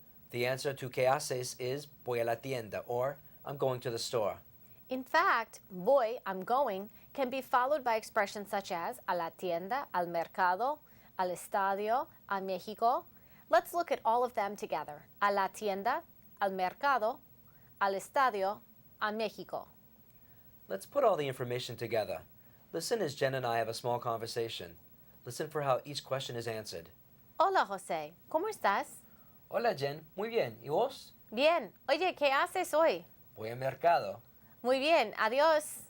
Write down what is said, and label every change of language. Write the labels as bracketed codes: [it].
[en] The answer to [es] ¿qué haces? [en] Is [es] voy a la tienda, [en] or I'm going to the store. In fact, voy, I'm going, can be followed by expressions such as [es] a la tienda, al mercado, al estadio, a México. [en] Let's look at all of them together. [es] A la tienda, al mercado, al estadio, a México. [en] Let's put all the information together. Listen as Jen and I have a small conversation. Listen for how each question is answered. [es] Hola, José. ¿Cómo estás? Hola Jen, muy bien. ¿Y vos? Bien. Oye, ¿qué haces hoy? Voy al mercado. Muy bien. Adiós.